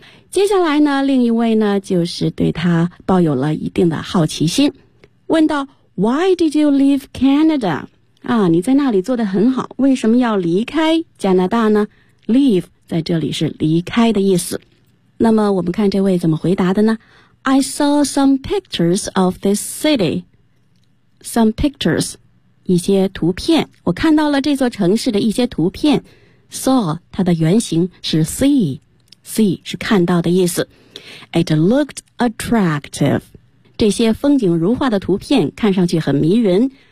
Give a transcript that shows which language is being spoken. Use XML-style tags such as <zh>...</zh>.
<zh>接下来呢另一位呢就是对他抱有了一定的好奇心，问到</zh> <en>Why did you leave Canada？</en> <zh>啊，你在那里做得很好，为什么要离开加拿大呢？ Leave 在这里是离开的意思。那么我们看这位怎么回答的呢？</zh> <en>I saw some pictures of this city。 Some pictures</en> <zh>一些图片，我看到了这座城市的一些图片。 Saw 它的原型是 see， see 是看到的意思。</zh> <en>It looked attractive，</en> <zh>这些风景如画的图片看上去很迷人。</zh>